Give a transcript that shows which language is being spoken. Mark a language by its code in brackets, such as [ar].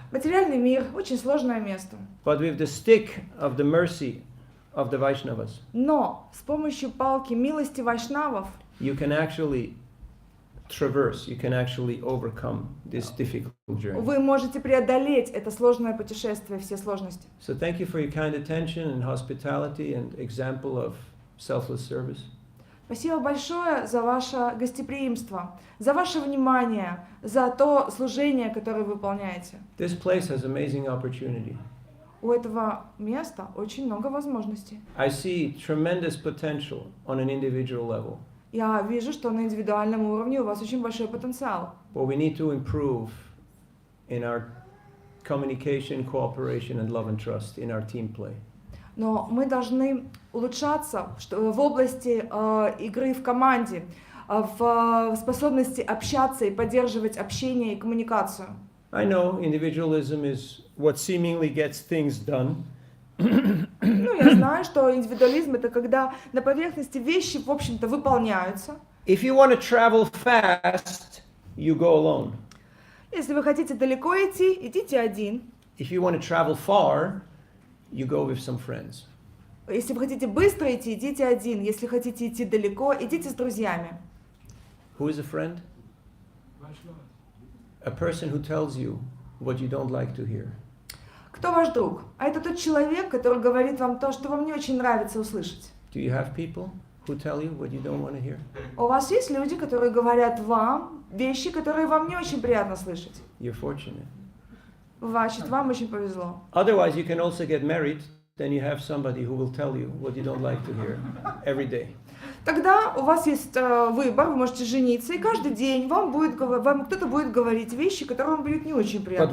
[ru] Материальный мир – очень сложное место. [en] But with the stick of the mercy of the Vaishnavas, [ru] Но с помощью палки милости вайшнавов [en] you can actually traverse, you can actually overcome this difficult journey. [ru] вы можете преодолеть это сложное путешествие, все сложности. [en] So thank you for your kind attention and hospitality and example of selfless service. [ru] Спасибо большое за ваше гостеприимство, за ваше внимание, за то служение, которое вы выполняете. [en] This place has amazing opportunity. [ru] У этого места очень много возможностей. [en] I see tremendous potential on an individual level. [ru] Я вижу, что на индивидуальном уровне у вас очень большой потенциал. [en] But we need to improve in our communication, cooperation, and love and trust in our team play. [ru] Но мы должны улучшаться в области игры в команде, в способности общаться и поддерживать общение и коммуникацию. [en] I know individualism is what seemingly gets things done. [ru] Ну, я знаю, что индивидуализм — это когда на поверхности вещи, в общем-то, выполняются. [en] If you want to travel fast, you go alone. [ru] Если вы хотите далеко идти, идите один. [en] If you want to travel far, you go with some friends. [ru] Если вы хотите быстро идти, идите один. Если хотите идти далеко, идите с друзьями. [en] Who is a friend? A person who tells you what you don't like to hear. [ru] Кто ваш друг? А это тот человек, который говорит вам то, что вам не очень нравится услышать. [en] Do you have people who tell you what you don't want to hear? [ru] У вас есть люди, которые говорят вам вещи, которые вам не очень приятно слышать. [en] You're fortunate. [ru] Значит, вам очень повезло. [en] Otherwise, you can also get married, then you have somebody who will tell you what you don't like to hear every day. [ru] Тогда у вас есть выбор, вы можете жениться, и каждый день вам кто-то будет говорить вещи, которые вам будут не очень приятно